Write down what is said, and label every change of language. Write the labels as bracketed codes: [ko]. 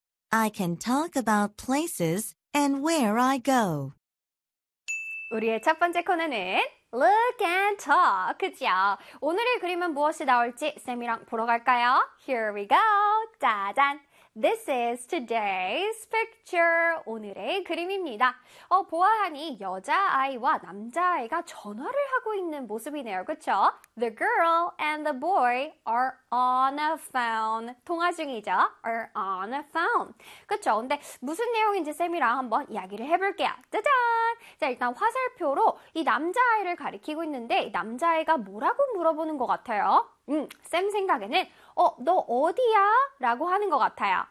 [en] I can talk about places and where I go. [ko] 우리의 첫 번째 코너는 Look and Talk, 그죠? 오늘의 그림은 무엇이 나올지 쌤이랑 보러 갈까요? [en] Here we go. [ko] 짜잔. [en] This is today's picture. [ko] 오늘의 그림입니다. 보아하니 여자아이와 남자아이가 전화를 하고 있는 모습이네요. 그쵸? [en] The girl and the boy are on a phone. [ko] 통화 중이죠? [en] Are on a phone. [ko] 그쵸? 근데 무슨 내용인지 쌤이랑 한번 이야기를 해볼게요. 짜잔! 자, 일단 화살표로 이 남자아이를 가리키고 있는데 남자아이가 뭐라고 물어보는 것 같아요? 쌤 생각에는 너 어디야? 라고 하는 것 같아요.